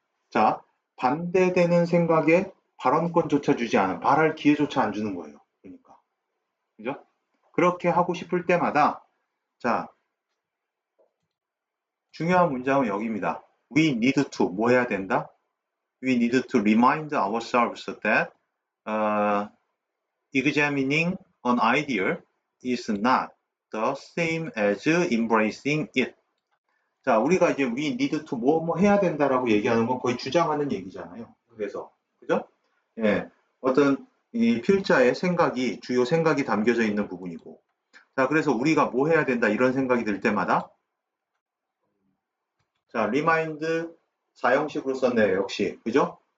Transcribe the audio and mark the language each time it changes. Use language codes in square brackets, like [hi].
[ko] 자, 반대되는 생각에 발언권조차 주지 않은, 말할 기회조차 안 주는 거예요. 그러니까. 그죠? 그렇게 하고 싶을 때마다, 자, 중요한 문장은 여기입니다. [en] We need to, [ko] 뭐 해야 된다? [en] We need to remind ourselves that examining an idea is not the same as embracing it. [ko] 자, 우리가 이제 [en] we need to [ko] 뭐 해야 된다라고 얘기하는 건 거의 주장하는 얘기잖아요. 그래서, 그죠? 예, 어떤 이 필자의 생각이, 주요 생각이 담겨져 있는 부분이고. 자, 그래서 우리가 뭐 해야 된다 이런 생각이 들 때마다, 자, remind 사형식으로 썼네요. 역시. 그죠?